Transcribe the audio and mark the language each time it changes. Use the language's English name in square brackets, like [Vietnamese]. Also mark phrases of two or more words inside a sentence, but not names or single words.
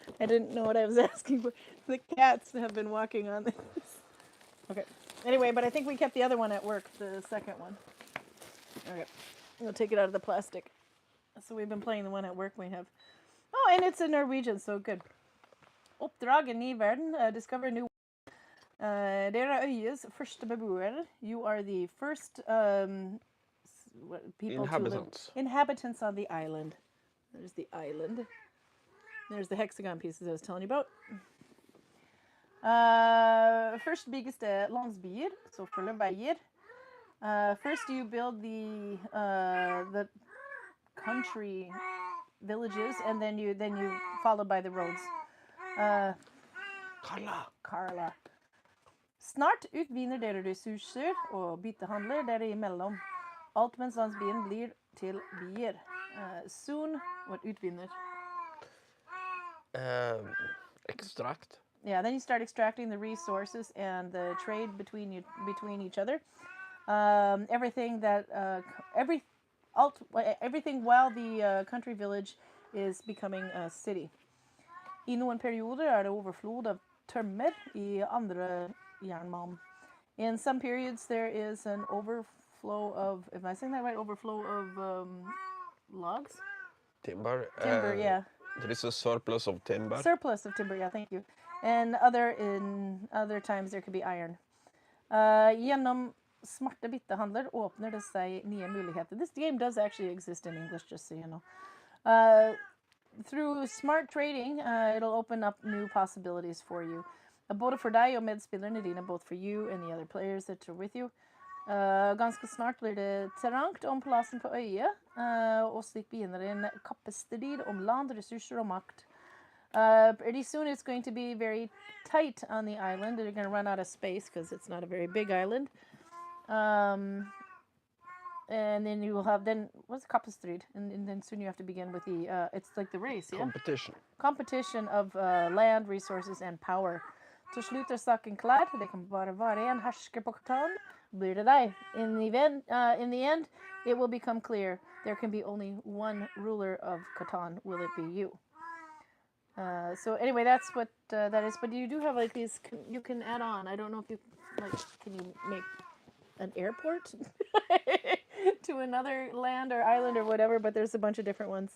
[English] I didn't know what I was asking for. The cats have been walking on this. Okay. Anyway, but I think we kept the other one at work, the second one. Okay. We'll take it out of the plastic. So we've been playing the one at work we have. Oh, and it's in Norwegian, so good. [Norwegian] Oppdrag, en ny verden. [English] Discover a new [Norwegian] Dere er øyets første beboere. [English] You are the first people Inhabitants. to live. Inhabitants on the island. There's the island. There's the hexagon pieces I was telling you about. [Norwegian] Først bygges det landsbyer, så følger veier. [English] First you build the country villages, and then you followed by the roads. Karla. [Norwegian] Snart utvinner dere ressurser og byttehandler dere imellom. Alt mens landsbyen blir til byer. [English] Soon, what utvinner? Extract. Yeah, then you start extracting the resources and the trade between each other. Everything while the country village is becoming a city. [Norwegian] I noen perioder det overflod av tømmer, I andre jernmalm. [English] In some periods there is an overflow of, am I saying that right? Overflow of logs? Timber. Timber, yeah. There is a surplus of timber. Surplus of timber, yeah, thank you. And in other times there could be iron. [Norwegian] Gjennom smarte byttehandler åpner det seg nye muligheter. [English] This game does actually exist in English, just so you know. Through smart trading, it'll open up new possibilities for you. [Norwegian] Både for deg og medspillerne dine, [English] both for you and the other players that are with you. [Norwegian] Ganske snart blir det trangt om plassen på øyet, og slik begynner en kappestrid om land, ressurser og makt. [English] Pretty soon it's going to be very tight on the island. They're going to run out of space because it's not a very big island. And then you will have, what's kappestrid? And then soon you have to begin with the, it's like the race, yeah? Competition of land, resources, and power. [Norwegian] Til slutt saken klar. Det kan bare være en hersker på Katan. Blir det deg. [English] In the end, it will become clear there can be only one ruler of Katan. Will it be you? So anyway, that's what that is. But you do have like these, you can add on. I don't know if you, like, can you make an airport to another land or island or whatever, but there's a bunch of different ones.